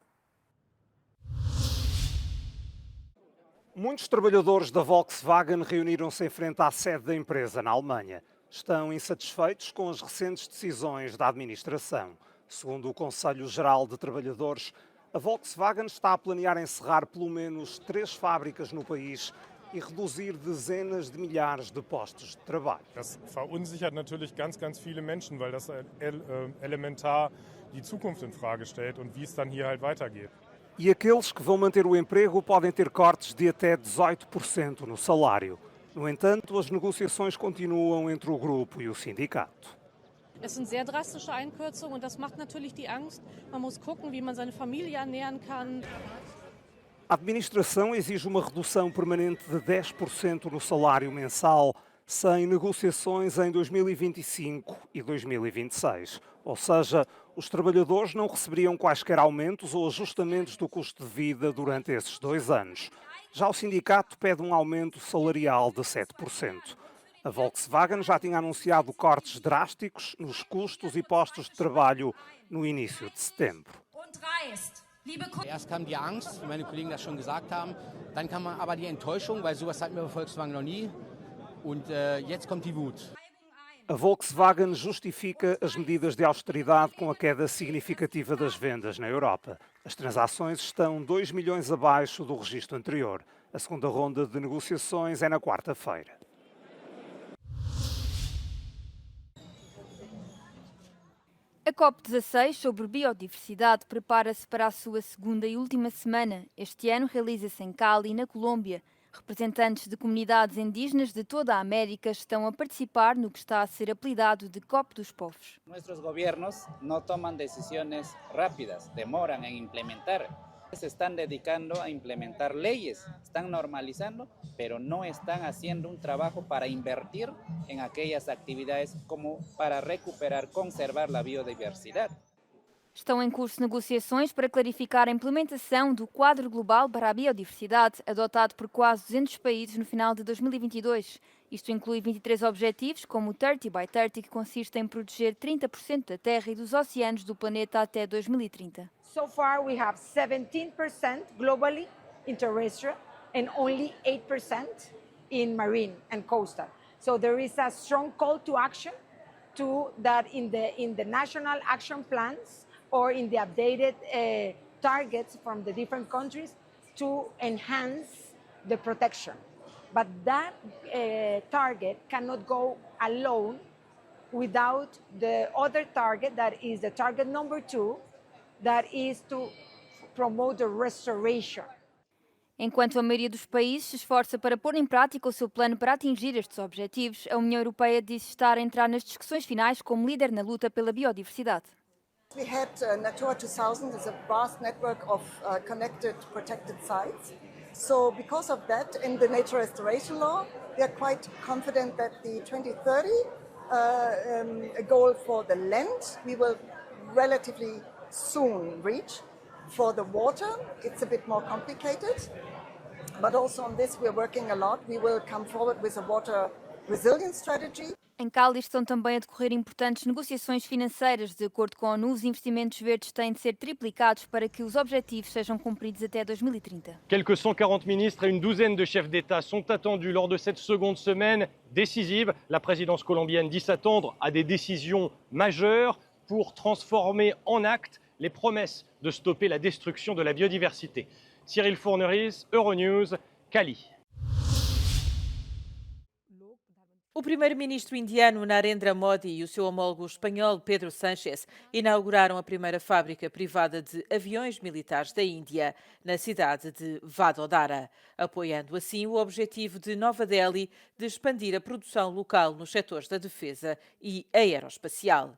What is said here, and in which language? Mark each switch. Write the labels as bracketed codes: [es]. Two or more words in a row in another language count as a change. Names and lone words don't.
[pt] Muitos trabalhadores da Volkswagen reuniram-se em frente à sede da empresa na Alemanha. Estão insatisfeitos com as recentes decisões da administração. Segundo o Conselho Geral de Trabalhadores, a Volkswagen está a planear encerrar pelo menos 3 fábricas no país e reduzir dezenas de milhares de postos de trabalho. [de] Das verunsichert natürlich ganz viele Menschen, weil das elementar die Zukunft in Frage stellt und wie es dann hier halt weitergeht. [pt] E aqueles que vão manter o emprego podem ter cortes de até 18% no salário. No entanto, as negociações continuam entre o grupo e o sindicato. [de] Es sind sehr drastische Einkürzungen und das macht natürlich die Angst. Man muss gucken, wie man seine Familie ernähren kann. [pt] A administração exige uma redução permanente de 10% no salário mensal, sem negociações em 2025 e 2026. Ou seja, os trabalhadores não receberiam quaisquer aumentos ou ajustamentos do custo de vida durante esses 2 anos. Já o sindicato pede um aumento salarial de 7%. A Volkswagen já tinha anunciado cortes drásticos nos custos e postos de trabalho no início de setembro. [de] Erst kam die Angst, wie meine Kollegen das schon gesagt haben, dann kam aber die Enttäuschung, weil sowas hatten wir bei Volkswagen noch nie, und jetzt kommt die Wut. [pt] A Volkswagen justifica as medidas de austeridade com a queda significativa das vendas na Europa. As transações estão 2 milhões abaixo do registro anterior. A segunda ronda de negociações é na quarta-feira. A COP16 sobre biodiversidade prepara-se para a sua segunda e última semana. Este ano realiza-se em Cali, na Colômbia. Representantes de comunidades indígenas de toda a América estão a participar no que está a ser apelidado de COP dos Povos. [es] Nuestros gobiernos no toman decisiones rápidas, demoran en implementar. Se están dedicando a implementar leyes, están normalizando, pero no están haciendo un trabajo para invertir en aquellas actividades como para recuperar, conservar la biodiversidad. [pt] Estão em curso negociações para clarificar a implementação do Quadro Global para a Biodiversidade, adotado por quase 200 países no final de 2022. Isto inclui 23 objetivos, como o 30 by 30, que consiste em proteger 30% da terra e dos oceanos do planeta até 2030. [en] So far we have 17% globally in terrestrial and only 8% in marine and coastal. So there is a strong call to action to that in the national action plans or in the updated targets from the different countries to enhance the protection. But that target cannot go alone without the other target, that is the target number 2, that is to promote the restoration. [pt] Enquanto a maioria dos países se esforça para pôr em prática o seu plano para atingir estes objetivos, a União Europeia diz estar a entrar nas discussões finais como líder na luta pela biodiversidade. [en] We had Natura 2000 is a vast network of connected protected sites. So because of that, in the nature restoration law, we are quite confident that the 2030 goal for the land, we will relatively soon reach. For the water, it's a bit more complicated. But also on this, we're working a lot. We will come forward with a water resilience strategy. [pt] Em Cádiz estão também a decorrer importantes negociações financeiras. De acordo com a ONU, os investimentos verdes têm de ser triplicados para que os objetivos sejam cumpridos até 2030. [fr] Quelques 140 ministres et une douzaine de chefs d'État sont attendus lors de cette seconde semaine décisive. La présidence colombienne dit s'attendre à des décisions majeures pour transformer en actes les promesses de stopper la destruction de la biodiversité. Cyril Fourneries, Euronews, Cali. [pt] O primeiro-ministro indiano Narendra Modi e o seu homólogo espanhol Pedro Sánchez inauguraram a primeira fábrica privada de aviões militares da Índia na cidade de Vadodara, apoiando assim o objetivo de Nova Delhi de expandir a produção local nos setores da defesa e aeroespacial.